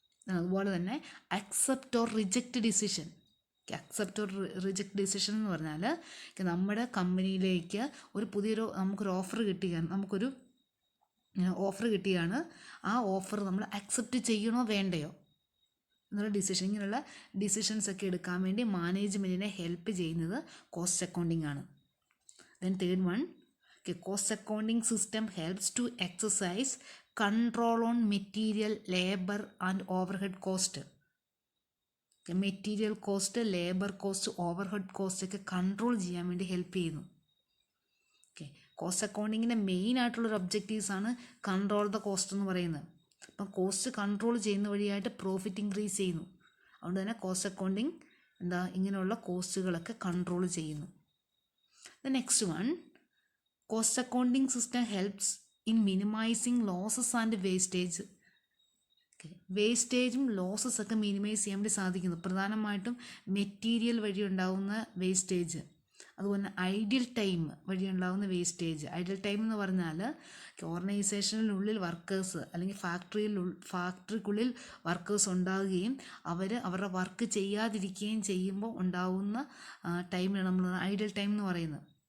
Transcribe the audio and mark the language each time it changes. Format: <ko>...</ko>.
<ml>അതുപോലെ തന്നെ accept or reject decision. Accept or reject decision എന്ന് പറഞ്ഞാൽ നമ്മുടെ കമ്പനിയിലേക്ക് നമുക്കൊരു ഓഫർ കിട്ടുകയാണ്. ആ ഓഫർ നമ്മൾ അക്സെപ്റ്റ് ചെയ്യണോ വേണ്ടയോ എന്നുള്ള ഡിസിഷൻ, ഇങ്ങനെയുള്ള ഡിസിഷൻസ് ഒക്കെ എടുക്കാൻ വേണ്ടി മാനേജ്മെൻറ്റിനെ ഹെൽപ്പ് ചെയ്യുന്നത് കോസ്റ്റ് അക്കൗണ്ടിങ് ആണ്.</ml> <en>Then third one, cost accounting system helps to exercise control on material, labor and overhead cost.</en> <ml>Material cost, labour cost, overhead cost ഒക്കെ കൺട്രോൾ ചെയ്യാൻ വേണ്ടി ഹെൽപ്പ് ചെയ്യുന്നു. കോസ്റ്റ് അക്കൗണ്ടിങ്ങിൻ്റെ മെയിൻ ആയിട്ടുള്ളൊരു ഒബ്ജക്റ്റീവ്സാണ്</ml> <en>control the cost</en> <ml>എന്ന് പറയുന്നത്. അപ്പം cost control ചെയ്യുന്ന വഴിയായിട്ട് പ്രോഫിറ്റ് ഇൻക്രീസ് ചെയ്യുന്നു. അതുകൊണ്ട് തന്നെ കോസ്റ്റ് അക്കൗണ്ടിങ് ഇങ്ങനെയുള്ള കോസ്റ്റുകളൊക്കെ കൺട്രോൾ ചെയ്യുന്നു.</ml> <en>The next one, cost accounting system helps in minimizing losses and wastage.</en> <ml>വേസ്റ്റേജും losses ഒക്കെ മിനിമൈസ് ചെയ്യാൻ വേണ്ടി സാധിക്കുന്നു. പ്രധാനമായിട്ടും മെറ്റീരിയൽ വഴി ഉണ്ടാകുന്ന വേസ്റ്റേജ്, അതുപോലെ ഐഡിയൽ ടൈം വഴി ഉണ്ടാകുന്ന വേസ്റ്റേജ്. ഐഡിയൽ ടൈം എന്ന് പറഞ്ഞാൽ ഓർഗനൈസേഷനിലുള്ളിൽ വർക്കേഴ്സ് അല്ലെങ്കിൽ ഫാക്ടറിക്കുള്ളിൽ വർക്കേഴ്സ് ഉണ്ടാകുകയും അവരുടെ വർക്ക് ചെയ്യാതിരിക്കുകയും ചെയ്യുമ്പോൾ ഉണ്ടാകുന്ന ടൈമിനാണ് നമ്മൾ ഐഡിയൽ ടൈം എന്ന് പറയുന്നത്.</ml>